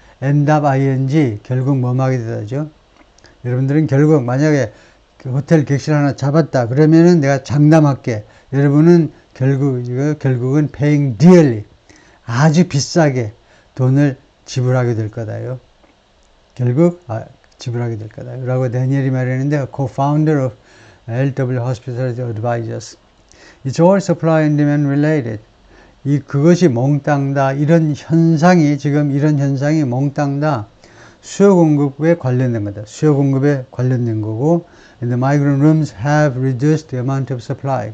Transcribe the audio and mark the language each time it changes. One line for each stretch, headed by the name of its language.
English: end up ing
Korean: 결국 뭐뭐하게 되다죠. 여러분들은 결국 만약에 그 호텔 객실 하나 잡았다 그러면은 내가 장담할게. 여러분은 결국은
English: paying dearly
Korean: 아주 비싸게 돈을 지불하게 될 거다요. 결국 지불하게 될 거다. 라고 다니엘이 말했는데
English: co-founder of LW Hospitality Advisors. It's all supply and demand related.
Korean: 그것이 몽땅 다 이런 현상이 몽땅 다 수요 공급에 관련된 거다. 수요 공급에 관련된 거고
English: and the migrant rooms have reduced the amount of supply.